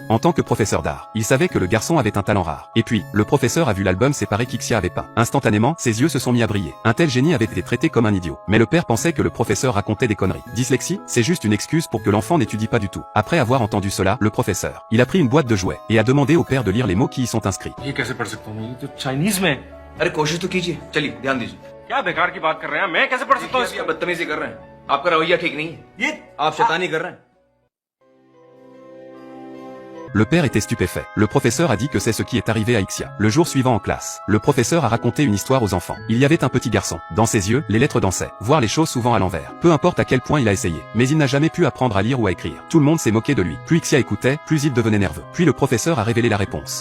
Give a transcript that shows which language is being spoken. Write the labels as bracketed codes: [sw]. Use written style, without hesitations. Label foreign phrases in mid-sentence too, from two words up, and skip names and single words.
[fr] En tant que professeur d'art, il savait que le garçon avait un talent rare. Et puis, le professeur a vu l'album séparé qu'Ixia avait peint. Instantanément, ses yeux se sont mis à briller. Un tel génie avait été traité comme un idiot. Mais le père pensait que le professeur racontait des conneries. Dyslexie, c'est juste une excuse pour que l'enfant n'étudie pas du tout. Après avoir entendu cela, le professeur, il a pris une boîte de jouets et a demandé au père de lire les mots qui y sont inscrits. [hi] चाइनीज में अरे कोशिश तो कीजिए चलिए ध्यान दीजिए क्या बेकार की बात कर रहे हैं मैं कैसे पढ़ सकता हूँ आप बदतमीजी कर रहे हैं आपका रवैया ठीक नहीं है ये आप शैतानी कर रहे हैं [fr] Le père était stupéfait. Le professeur a dit que c'est ce qui est arrivé à Ixia. Le jour suivant en classe, le professeur a raconté une histoire aux enfants. Il y avait un petit garçon. Dans ses yeux, les lettres dansaient. Voir les choses souvent à l'envers. Peu importe à quel point il a essayé. Mais il n'a jamais pu apprendre à lire ou à écrire. Tout le monde s'est moqué de lui. Plus Ixia écoutait, plus il devenait nerveux. Puis le professeur a révélé la réponse.